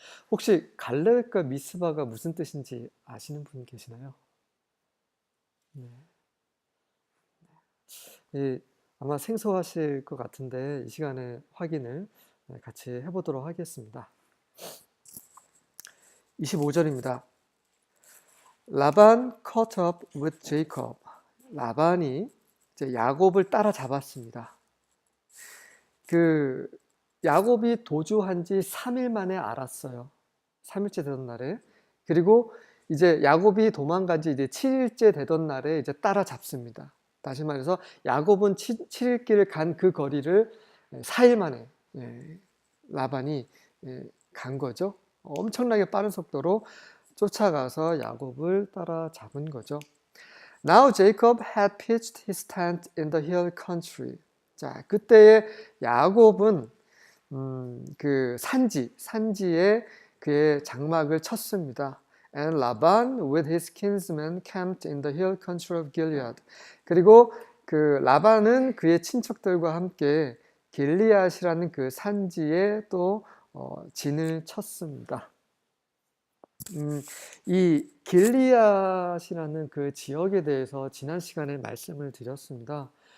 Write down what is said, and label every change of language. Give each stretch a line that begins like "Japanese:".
Korean: 혹시 갈렙과 미스바가 무슨 뜻인지 아시는 분 계시나요? 네. 아마 생소하실 것 같은데 이 시간에 확인을 같이 해보도록 하겠습니다. 25절입니다.
English: 라반 caught up with Jacob.
Korean: 라반이 이제 야곱을 따라잡았습니다. 그 야곱이 도주한 지 3일 만에 알았어요. 3일째 되던 날에. 그리고 이제 야곱이 도망간 지 이제 7일째 되던 날에 이제 따라잡습니다. 다시 말해서 야곱은 7일 길을 간 그 거리를 4일 만에 라반이 간 거죠. 엄청나게 빠른 속도로 쫓아가서 야곱을 따라잡은 거죠.
English: Now Jacob had pitched his tent in the hill country.
Korean: 자, 그때의 야곱은 그 산지에 그의 장막을 쳤습니다.
English: And Laban with his kinsmen camped in the hill country of Gilead.
Korean: 그리고 그 라반은 그의 친척들과 함께 길리앗이라는 그 산지에 또 진을 쳤습니다. 이 길리앗이라는 그 지역에 대해서 지난 시간에 말씀을 드렸습니다.